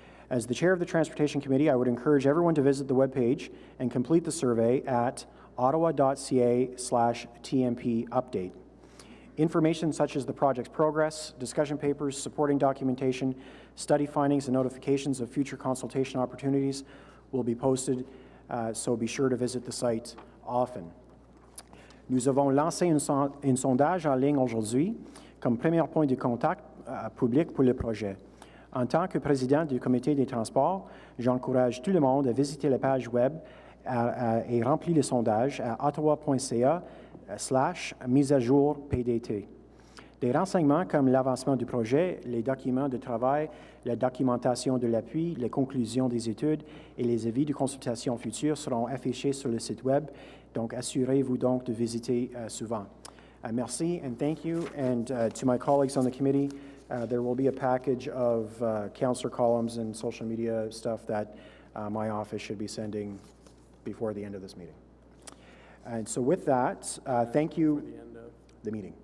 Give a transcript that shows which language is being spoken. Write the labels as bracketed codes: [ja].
[en] As the chair of the Transportation Committee, I would encourage everyone to visit the webpage and complete the survey at ottawa.ca/TMP update. Information such as the project's progress, discussion papers, supporting documentation, study findings, and notifications of future consultation opportunities will be posted, so be sure to visit the site often. [fr] Nous avons lancé un sondage en ligne aujourd'hui comme premier point de contact public pour le projet. En tant que président du comité des transports, j'encourage tout le monde à visiter la page web et remplir le sondage à ottawa.ca/mise-à-jour-PDT. Des renseignements comme l'avancement du projet, les documents de travail, la documentation de l'appui, les conclusions des études et les avis de consultation futurs seront affichés sur le site web. Donc, assurez-vous donc de visiter souvent. [en] Merci and thank you. And to my colleagues on the committee, there will be a package of counselor columns and social media stuff that my office should be sending before the end of this meeting. And so with that, thank you. The end of The meeting.